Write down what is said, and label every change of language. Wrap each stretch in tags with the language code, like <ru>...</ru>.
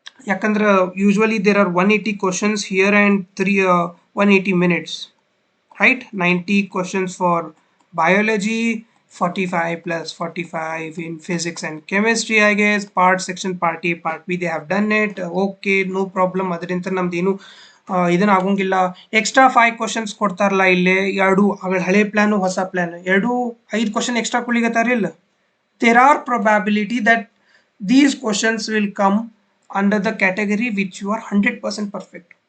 <en>ಯಾಕಂದ್ರೆ usually there are 180 questions here and 180 minutes, right? 90 questions for biology, 45 plus 45 in physics and chemistry, I guess. Part section, part A, part B, they have done it. Okay, no problem.</en> <kn>ಅದರಿಂದ ನಮ್ದೇನು ಇದನ್ನ ಆಗೋಂಗಿಲ್ಲ. Extra 5 questions ಕೊಡ್ತಾರಲ್ಲ ಇಲ್ಲೇ, ಎರಡು ಹಳೆ plan ಹೊಸ plan, ಎರಡು 5 question extra ಕೊಡ್ಲಿಗತ್ತಾರಿಲ್ಲ.</kn> <en>There are probability that these questions will come under the category which you are 100% perfect.</en>